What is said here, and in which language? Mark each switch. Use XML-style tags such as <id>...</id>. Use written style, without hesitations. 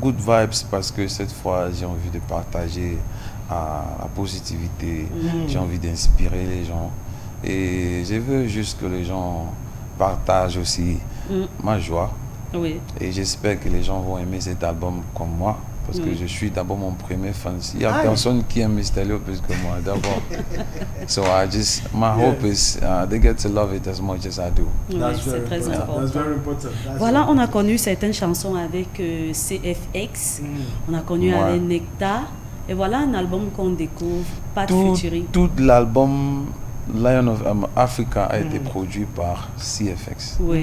<fr>Good Vibes parce que cette fois, j'ai envie de partager la positivité. J'ai envie d'inspirer les gens. Et je veux juste que les gens partagent aussi ma joie. Et j'espère que les gens vont aimer cet album comme moi. Parce que je suis d'abord mon premier fan. Il n'y a personne qui aime Mr. Léo plus que moi, d'abord.</fr> <en>So my hope is they get to love it as much as I do.</en> <fr>C'est très important. Voilà, on a connu certaines chansons avec CFX. On a connu avec Nectar. Et voilà un album qu'on découvre, pas de featuring. Tout l'album Lion of Africa a été produit par CFX.</fr>